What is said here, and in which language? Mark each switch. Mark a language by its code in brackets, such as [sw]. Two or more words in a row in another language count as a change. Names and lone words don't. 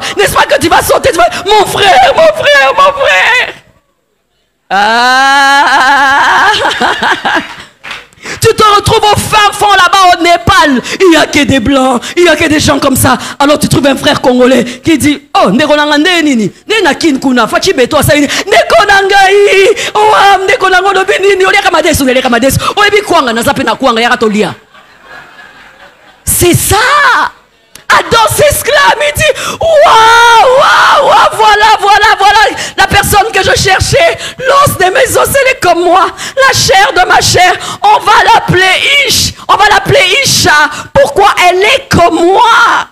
[fr] N'est-ce pas que tu vas sauter, tu vas, mon frère, mon frère, mon frère. Ah. Tu te retrouves au fin fond là-bas au Népal. Il n'y a que des blancs, il n'y a que des gens comme ça. Alors tu trouves un frère congolais qui dit, oh, nekonanga nini, nena kinkuna, fachi beto sa nini, nekonanga i, oh, nekonanga no binini, oli kamadesu, oli kamadesu, oli bi kwanga na zape na kwanga ya katolia. C'est ça. Adam s'exclame, il dit, waouh, waouh, waouh, voilà, la personne que je cherchais, l'os de mes os, elle est comme moi, la chair de ma chair, on va l'appeler Ish, on va l'appeler Isha, pourquoi elle est comme moi?